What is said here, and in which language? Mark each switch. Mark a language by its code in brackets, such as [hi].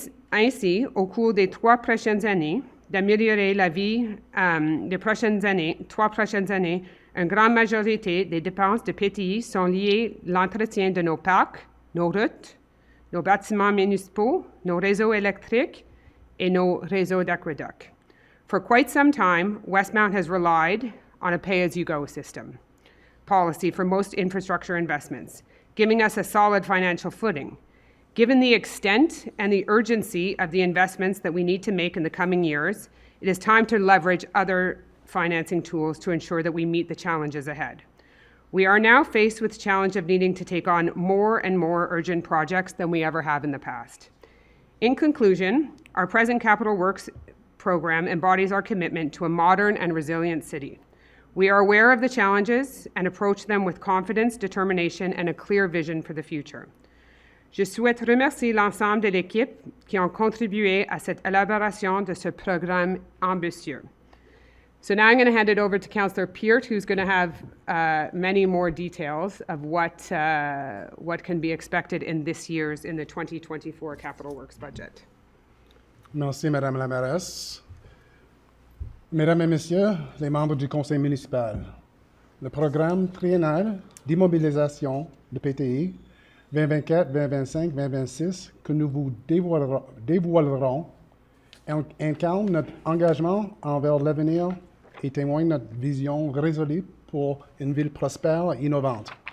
[fr] Ainsi, au cours des 3 prochaines années, d'améliorer la vie des 3 prochaines années, une grande majorité des dépenses de PTI sont liées à l'entretien de nos parcs, nos routes, nos bâtiments municipaux, nos réseaux électriques et nos réseaux d'aqueduc. [en] For quite some time, Westmount has relied on a pay-as-you-go system policy for most infrastructure investments, giving us a solid financial footing. Given the extent and the urgency of the investments that we need to make in the coming years, it is time to leverage other financing tools to ensure that we meet the challenges ahead. We are now faced with the challenge of needing to take on more and more urgent projects than we ever have in the past. In conclusion, our present capital works program embodies our commitment to a modern and resilient city. We are aware of the challenges and approach them with confidence, determination, and a clear vision for the future. [fr] Je souhaite remercier l'ensemble de l'équipe qui ont contribué à cette élaboration de ce programme ambitieux. [en] So now I'm going to hand it over to Councillor Peart, who's going to have many more details of what can be expected in the 2024 capital works budget. [fr] Merci, Madame la mairesse. Mesdames et Messieurs les membres du Conseil municipal, le programme triennal d'immobilisation de PTI 2024, 2025, 2026 que nous vous dévoilerons incarne notre engagement envers l'avenir et témoigne notre vision résolue pour une ville prospère et innovante.